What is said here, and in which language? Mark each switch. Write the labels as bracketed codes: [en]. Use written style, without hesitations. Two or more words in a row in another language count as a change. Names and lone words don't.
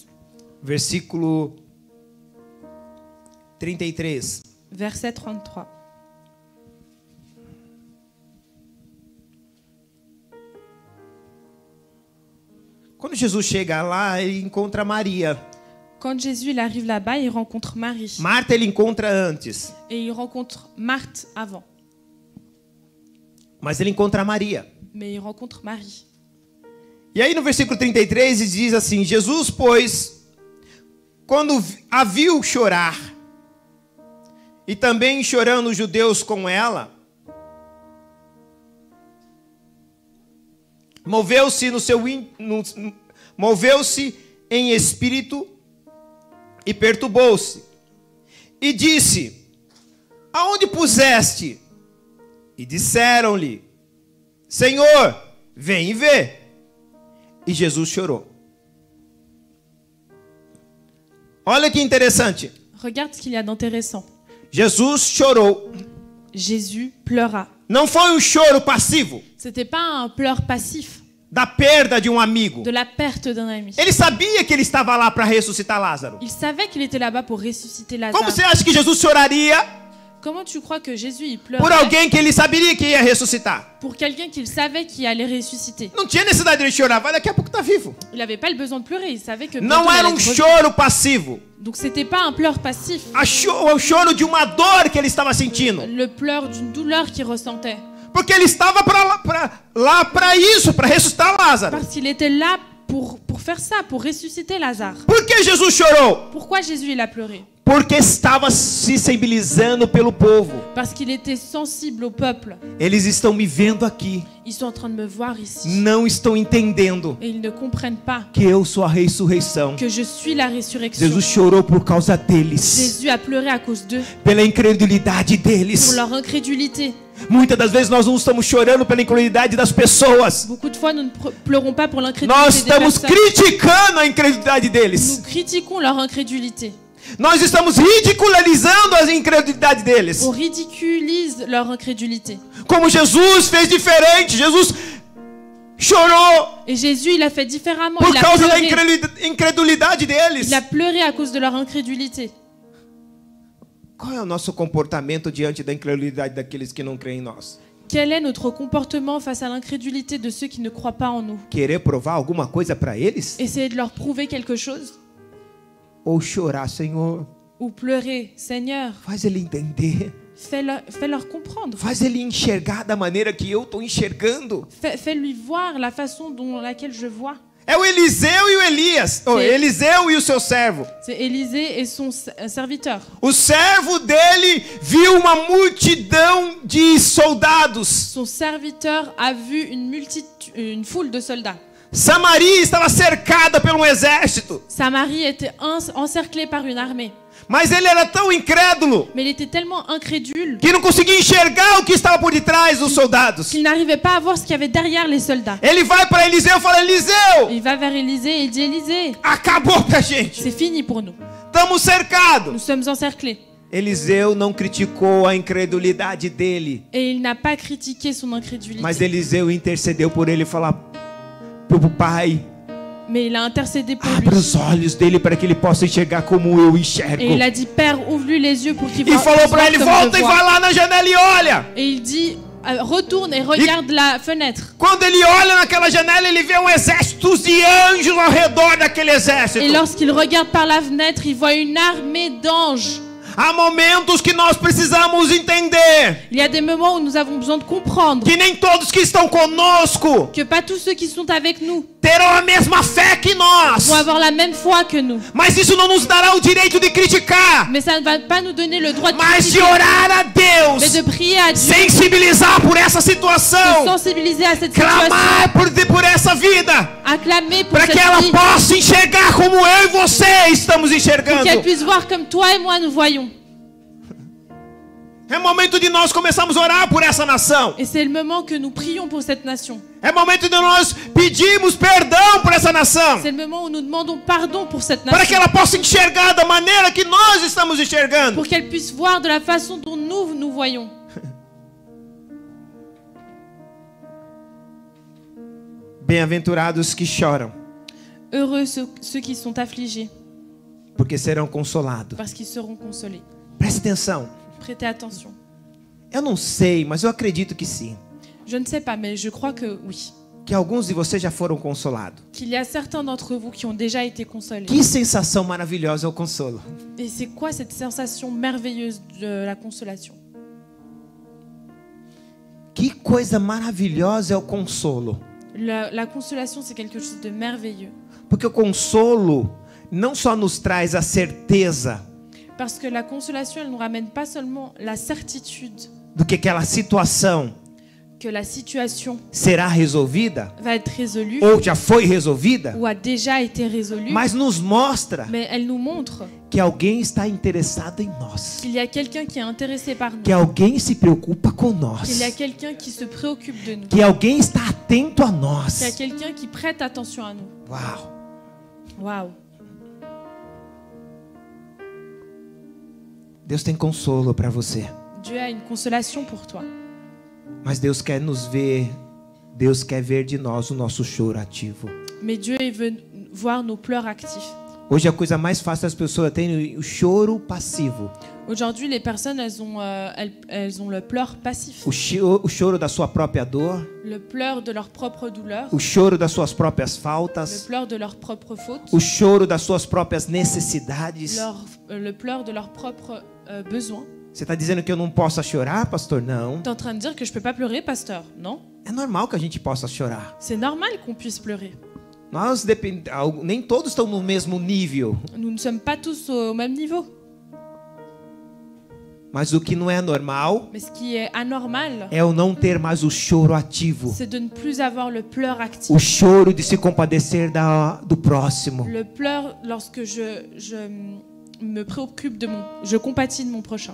[pt] versículo 33. [fr] verset 33. [pt] Quando Jesus chega lá, ele encontra Maria. [fr] Quand Jésus il arrive là-bas, il rencontre Marie. [pt] Marta ele encontra antes, [fr] Et il rencontre Marthe avant. [pt] mas ele encontra Maria. [fr] Mais il rencontre Marie. [pt] E aí no versículo 33 diz assim: Jesus, pois, quando a viu chorar, e também chorando os judeus com ela, moveu-se moveu-se em espírito e perturbou-se. E disse: aonde puseste? E disseram-lhe: Senhor, vem e vê. E Jesus chorou. Olha que interessante. [fr] Regarde ce qu'il y a d'intéressant. [pt] Jesus chorou. [fr] Jésus pleura. [pt] Não foi um choro passivo [fr] C'était pas un pleur passif [pt] da perda de um amigo. [fr] de la perte d'un ami. [pt] Ele sabia que ele estava lá para ressuscitar Lázaro. [fr] Il savait qu'il était là-bas pour ressusciter [pt] Como [fr] Lazare. [pt] você acha que Jesus choraria [fr] Comment tu crois que Jésus il [pt] por [fr] pleurait [pt] alguém que ele saberia que ia ressuscitar? [fr] pour quelqu'un qu'il savait qu'il allait ressusciter? [pt] Não tinha necessidade de chorar, vai daqui a pouco tá vivo. [fr] Il n'avait pas le besoin de pleurer, il savait que [pt] Não [fr] bientôt il [pt] era [fr] allait [pt] um [fr] être [pt] choro passivo. [fr] Donc c'était pas un pleur passif, [pt] O choro de uma dor que ele estava sentindo. [fr] le pleur d'une douleur qu'il ressentait. [pt] Porque ele estava lá para isso, para ressuscitar Lázaro. [fr] Parce qu'il était là pour faire ça, pour ressusciter Lazare. [pt] Por que Jesus chorou? [fr] Pourquoi Jésus il a pleuré? [pt] Porque estava se sensibilizando pelo povo. [fr] Parce qu'il était sensible au peuple. [pt] Eles estão me vendo aqui, [fr] Ils sont en train de me voir ici. [pt] não estão entendendo [fr] Et ils ne comprennent pas [pt] que eu sou a ressurreição. [fr] que je suis la résurrection. [pt] Jesus chorou por causa deles, [fr] Jésus a pleuré à cause d'eux, [pt] pela incredulidade deles. [fr] pour leur incrédulité. [pt] Muitas das vezes nós não estamos chorando pela incredulidade das pessoas. [fr] Beaucoup de fois, nous ne pleurons pas pour [pt] Nós [fr] l'incrédulité des [pt] estamos [fr] personnes. [pt] criticando a incredulidade deles. [fr] Nous critiquons leur incrédulité. [pt] Nós estamos ridicularizando a incredulidade deles. [fr] On ridiculise leur incrédulité. [pt] Como Jesus fez diferente. Jesus chorou [fr] Et Jésus, il a fait différemment. [pt] por [fr] Il a [pt] causa da [fr] pleuré. [pt] incredulidade deles. [fr] Il a pleuré à cause de leur incrédulité. [pt] Qual é o nosso comportamento diante da incredulidade daqueles que não creem em nós? [fr] Quel est notre comportement face à l'incrédulité de ceux qui ne croient pas en nous? [pt] Querer provar alguma coisa para eles? [fr] Essayer de leur prouver quelque chose? [pt] Ou chorar, Senhor, [fr] Ou pleurer? Seigneur, [pt] faz ele entender. [fr] fais-leur comprendre. [pt] Faz ele enxergar da maneira que eu estou enxergando. [fr] Fais-lui voir la façon dont laquelle je vois. [pt] É o Eliseu e o Elias. Oh, Sim. Eliseu e o seu servo. [fr] C'est Élisée et son serviteur. [pt] O servo dele viu uma multidão de soldados. [fr] Son serviteur a vu une foule de soldats. [pt] Samaria estava cercada por um exército. [fr] Samarie était encerclée par une armée. [pt] Mas ele era tão incrédulo [fr] Mais il était tellement incrédule [pt] que não conseguia enxergar o que estava por detrás dos soldados. [fr] qu'il n'arrivait pas à voir ce qu'il y avait derrière les soldats. [pt] Ele vai para Eliseu e fala: Eliseu, [fr] Il va vers Élisée et il dit: Élisée, [pt] acabou pra gente. [fr] c'est fini pour nous. [pt] Estamos cercados. [fr] Nous sommes encerclés. [pt] Eliseu não criticou a incredulidade dele, [fr] Et il n'a pas critiqué son incrédulité. [pt] mas Eliseu intercedeu por ele e falou: pro pai, [fr] Mais il a intercédé pour [pt] abra [fr] lui. [pt] os olhos dele para que ele possa enxergar como eu enxergo. [fr] Et il a dit: Père, ouvre-lui les yeux pour qu'il [pt] E [fr] voie [pt] falou para ele: [fr] comme je [pt] volta e [fr] vois. [pt] vai lá na janela e olha. [fr] Et il dit: retourne et regarde la fenêtre. [pt] Quando ele olha naquela janela, ele vê um exército de anjos ao redor daquele exército. [fr] Et lorsqu'il regarde par la fenêtre, il voit une armée d'anges. [pt] Há momentos que nós precisamos entender [fr] Il y a des moments où nous avons besoin de comprendre [pt] que nem todos que estão conosco [fr] que pas tous ceux qui sont avec nous [pt] terão a mesma fé que nós. [fr] vont avoir la même foi que nous. [pt] Mas isso não nos dará o direito de criticar, [fr] Mais ça ne va pas nous donner le droit de [pt] mas de [fr] critiquer, [pt] orar a [fr] mais de [pt] Deus, [fr] prier à Dieu, [pt] sensibilizar por essa [fr] de [pt] situação, [fr] sensibiliser à cette situation, [pt] clamar por essa vida, [fr] acclamer pour [pt] para [fr] cette [pt] que ela [fr] vie, [pt] possa enxergar como eu e você estamos [fr] pour [pt] enxergando. [fr] qu'elle puisse voir comme toi et moi nous voyons. [pt] É momento de nós começarmos a orar por essa nação. [fr] Et c'est le moment que nous prions pour cette nation. [pt] É momento de nós pedirmos perdão por essa nação, [fr] C'est le moment où nous demandons pardon pour cette [pt] para que [fr] nation, [pt] ela possa enxergar da maneira que nós estamos enxergando. [fr] pour qu'elle puisse voir de la façon dont nous voyons. [pt] Bem-aventurados que choram, [fr] Heureux ceux qui sont affligés, [pt] porque serão consolados. [fr] parce qu'ils seront consolés. [pt] Preste atenção. [fr] Prêtez attention. [pt] Eu não sei, mas eu acredito que sim. [fr] Je ne sais pas, mais je crois que oui. [pt] Que alguns de vocês já foram consolados. [fr] Qu'il y a certains d'entre vous qui ont déjà été consolés. [pt] Que sensação maravilhosa é o consolo. [fr] Et c'est quoi cette sensation merveilleuse de la consolation? [pt] Que coisa maravilhosa é o consolo. [fr] La consolation, c'est quelque chose de merveilleux. [pt] Porque o consolo não só nos traz a certeza [fr] Parce que la consolation, elle nous ramène pas seulement la certitude [pt] do que aquela situação [fr] que la situation [pt] será resolvida [fr] va être résolue [pt] ou já foi resolvida, [fr] ou a déjà été résolue, [pt] mas nos mostra [fr] mais elle nous montre [pt] que alguém está interessado em nós, [fr] qu'il y a quelqu'un qui est intéressé par nous, [pt] que alguém se preocupa com nós, [fr] qu'il y a quelqu'un qui se préoccupe de nous, [pt] que alguém está atento a [fr] qu'il y a [pt] nós. [fr] quelqu'un qui prête attention à nous. [pt] Uau! [fr] Waouh! [pt] Deus tem consolo para você, [fr] Dieu a une consolation pour toi. [pt] mas Deus quer nos ver, Deus quer ver de nós o nosso choro ativo. [fr] Mais Dieu il veut voir nos pleurs actifs. [pt] Hoje a coisa mais fácil das pessoas terem o choro passivo, [fr] Aujourd'hui, les personnes, elles ont le pleur passif, [pt] o choro da sua própria dor, [fr] le pleur de leur propre douleur, [pt] o choro das suas próprias [fr] le [pt] faltas, [fr] pleur de leurs propres fautes, [pt] o choro das suas próprias necessidades. [fr] le pleur de leurs propres besoins. [pt] Você está dizendo que eu não posso chorar, pastor? Não. [fr] T'es en train de dire que je peux pas pleurer, pasteur? Non? [pt] É normal que a gente possa chorar. [fr] C'est normal qu'on puisse pleurer. [pt] Nem todos estão no mesmo nível. [fr] Nous ne sommes pas tous au même niveau. [pt] Mas o que não é normal [fr] Mais ce qui est anormal, [pt] é o não ter mais o choro ativo. [fr] c'est de ne plus avoir le pleur actif. [pt] O choro de se compadecer do próximo. [fr] Le pleur lorsque je me préoccupe je compatis de mon prochain.